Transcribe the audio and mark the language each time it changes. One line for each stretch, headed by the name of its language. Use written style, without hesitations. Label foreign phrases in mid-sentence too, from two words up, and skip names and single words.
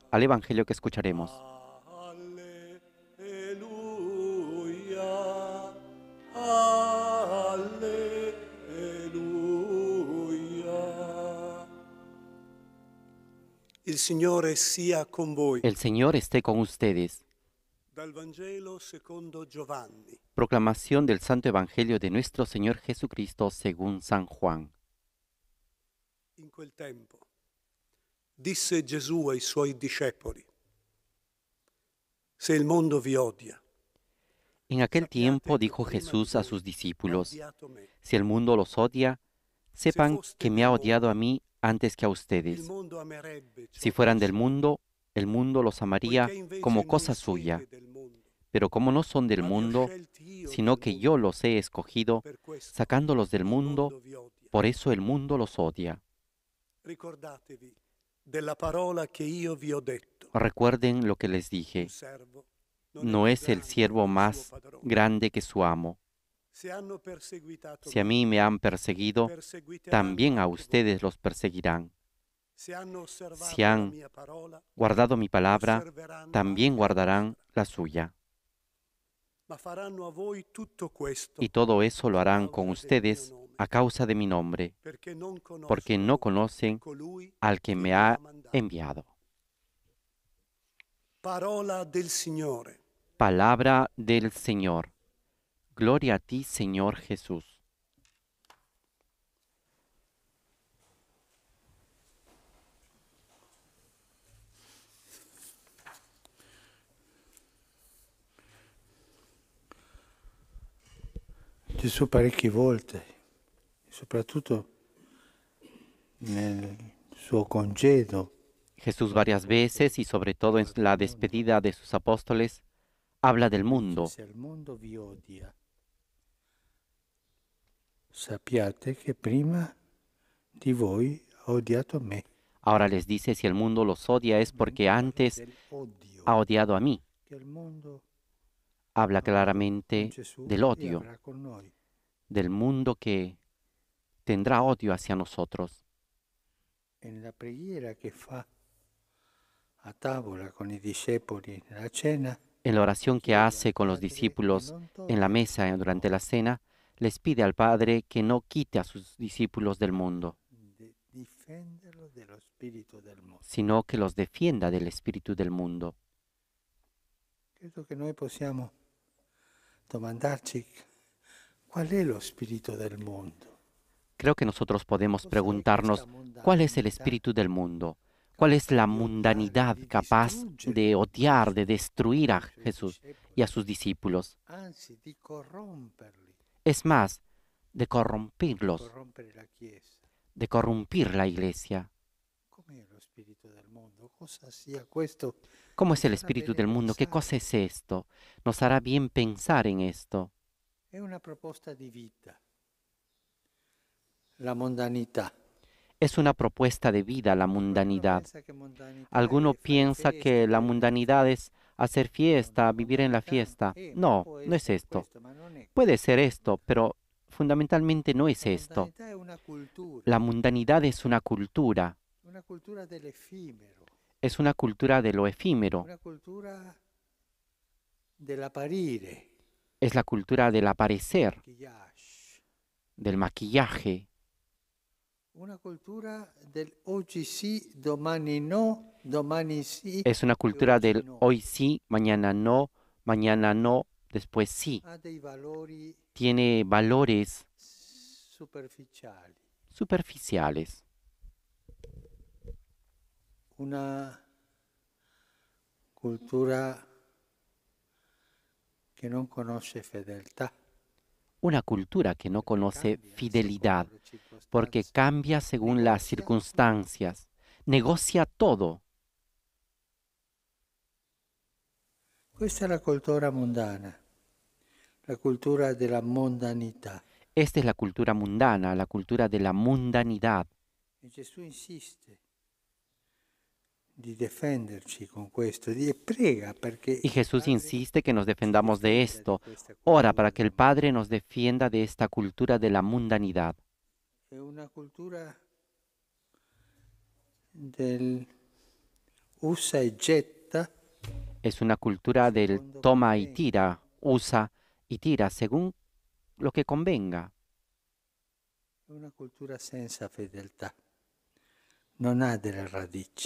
Spanish: al Evangelio que escucharemos.
Italian: Alleluia, alleluia. Il Signore sia con voi.
Spanish: El Señor esté con ustedes.
Italian: Dal Vangelo secondo Giovanni.
Spanish: Proclamación del Santo Evangelio de nuestro Señor Jesucristo según San Juan.
Italian: In quel tempo disse Gesù ai suoi discepoli: Se il mondo vi odia,
Spanish: En aquel tiempo
Italian: sappiate che
Spanish: dijo
Italian: prima di
Spanish: Jesús a
Italian: voi
Spanish: sus
Italian: ha
Spanish: discípulos:
Italian: odiato me.
Spanish: Si el mundo los odia,
Italian: Se
Spanish: sepan
Italian: foste
Spanish: que me
Italian: del
Spanish: ha odiado a
Italian: mondo,
Spanish: mí antes que a
Italian: il
Spanish: ustedes.
Italian: mondo amerebbe
Spanish: Si
Italian: ciò che
Spanish: fueran
Italian: è
Spanish: del
Italian: suo,
Spanish: mundo los amaría
Italian: poiché invece
Spanish: como
Italian: non
Spanish: cosa suya.
Italian: siete del mondo,
Spanish: Pero como no son del
Italian: ma vi ho
Spanish: mundo,
Italian: scelti io
Spanish: sino
Italian: dal
Spanish: que yo
Italian: mondo.
Spanish: los he escogido,
Italian: Per questo
Spanish: sacándolos del
Italian: il
Spanish: mundo,
Italian: mondo vi odia.
Spanish: por eso el mundo los odia.
Italian: Ricordatevi della parola che io vi ho detto.
Spanish: Recuerden lo que les
Italian: Un
Spanish: dije.
Italian: servo non è
Spanish: No
Italian: più
Spanish: es el
Italian: grande
Spanish: siervo
Italian: del suo
Spanish: más
Italian: padrone.
Spanish: grande que su amo.
Italian: Se hanno perseguitato
Spanish: Si a
Italian: me,
Spanish: mí me han perseguido,
Italian: perseguiteranno
Spanish: también a
Italian: anche voi.
Spanish: ustedes los perseguirán.
Italian: Se hanno
Spanish: Si
Italian: osservato la
Spanish: han
Italian: mia parola,
Spanish: guardado mi palabra,
Italian: osserveranno
Spanish: también
Italian: anche la
Spanish: guardarán
Italian: vostra.
Spanish: la suya.
Italian: Ma faranno a voi tutto questo
Spanish: Y todo eso lo
Italian: a
Spanish: harán con
Italian: causa del mio
Spanish: ustedes
Italian: nome,
Spanish: a causa de mi nombre,
Italian: perché non
Spanish: porque no
Italian: conoscono
Spanish: conocen
Italian: colui
Spanish: al que
Italian: che
Spanish: me
Italian: mi
Spanish: ha
Italian: ha mandato.
Spanish: enviado.
Italian: Parola del Signore.
Spanish: Palabra del Señor. Gloria a ti, Señor Jesús.
Italian: Gesù parecchie volte, soprattutto nel suo congedo,
Spanish: Jesús varias veces y sobre todo en la despedida de sus apóstoles habla del
Italian: dice:
Spanish: mundo.
Italian: se il mondo vi odia, sappiate che prima di voi ha odiato me.
Spanish: Ahora les dice, si el mundo los odia es porque
Italian: Parla
Spanish: antes
Italian: del odio,
Spanish: ha odiado a mí.
Italian: che il mondo
Spanish: Habla
Italian: ha avuto con
Spanish: claramente
Italian: Gesù
Spanish: del
Italian: e
Spanish: odio,
Italian: avrà con noi.
Spanish: del mundo que tendrá odio hacia nosotros.
Italian: E nella preghiera che fa a tavola con i discepoli nella cena,
Spanish: En la oración que
Italian: chiede
Spanish: hace
Italian: al
Spanish: con los
Italian: Padre che
Spanish: discípulos
Italian: non
Spanish: en la
Italian: toglie
Spanish: mesa
Italian: il
Spanish: durante la
Italian: mondo,
Spanish: cena, les pide al Padre que no quite a sus discípulos del mundo,
Italian: difenderlo dello spirito del mondo.
Spanish: sino que los defienda del espíritu del mundo.
Italian: Credo che noi possiamo domandarci qual è lo spirito del mondo.
Spanish: Creo que nosotros podemos
Italian: Cos'è questa
Spanish: preguntarnos cuál es el
Italian: mondanità
Spanish: espíritu del mundo, cuál es la
Italian: capace di odiare,
Spanish: mundanidad
Italian: di
Spanish: capaz
Italian: distruggere
Spanish: de odiar, de
Italian: Gesù
Spanish: destruir a
Italian: e i suoi
Spanish: Jesús
Italian: discepoli,
Spanish: y a sus discípulos.
Italian: anzi di corromperli,
Spanish: Es más, de
Italian: di
Spanish: corrompirlos,
Italian: corrompere la Chiesa.
Spanish: de corrompir la iglesia.
Italian: Com'è lo spirito del mondo? Cosa sia questo?
Spanish: ¿Cómo
Italian: Ci
Spanish: es el
Italian: farà
Spanish: espíritu
Italian: bene
Spanish: del mundo? ¿Qué
Italian: pensare.
Spanish: cosa es esto? Nos hará bien pensar en esto.
Italian: È una proposta di vita. La mondanità.
Spanish: Es una propuesta de vida la
Italian: Qualcuno
Spanish: mundanidad.
Italian: pensa che mondanità
Spanish: Alguno
Italian: è fare
Spanish: piensa
Italian: feste,
Spanish: que la
Italian: vivere nella
Spanish: mundanidad es hacer fiesta, vivir en la
Italian: mondanità.
Spanish: fiesta.
Italian: Ma
Spanish: No,
Italian: può
Spanish: no es
Italian: essere
Spanish: esto.
Italian: questo, ma non è
Spanish: Puede ser
Italian: questo.
Spanish: esto, pero fundamentalmente no es
Italian: La
Spanish: esto.
Italian: mondanità è
Spanish: La mundanidad es
Italian: una cultura dell'effimero,
Spanish: es una cultura de lo efímero,
Italian: una cultura dell'apparire,
Spanish: es la cultura del aparecer,
Italian: maquillage,
Spanish: del maquillaje,
Italian: una cultura del oggi sì, domani no, domani sì
Spanish: es una
Italian: e
Spanish: cultura
Italian: oggi
Spanish: del
Italian: no.
Spanish: hoy sí, mañana no, después sí.
Italian: Ha dei valori
Spanish: Tiene valores
Italian: superficiali,
Spanish: superficiales,
Italian: una cultura che non conosce fedeltà,
Spanish: una cultura que no conoce
Italian: cambia
Spanish: fidelidad,
Italian: secondo le
Spanish: porque
Italian: circostanze,
Spanish: cambia según las
Italian: negozia
Spanish: circunstancias, negocia todo.
Italian: Questa è la cultura mondana, la cultura della mondanità.
Spanish: Esta es la cultura mundana, la cultura de la mundanidad.
Italian: E Gesù insiste di difenderci con questo, e prega perché
Spanish: Y
Italian: il
Spanish: Jesús
Italian: Padre
Spanish: insiste que nos
Italian: ci
Spanish: defendamos de
Italian: difenda
Spanish: esto.
Italian: di questa
Spanish: Ora
Italian: cultura
Spanish: para que el
Italian: della
Spanish: Padre nos
Italian: mondanità.
Spanish: defienda de esta cultura de la mundanidad.
Italian: È una cultura del usa e getta
Spanish: Es una cultura del toma y tira, usa y tira según lo que convenga.
Italian: è una cultura senza fedeltà, non ha delle radici,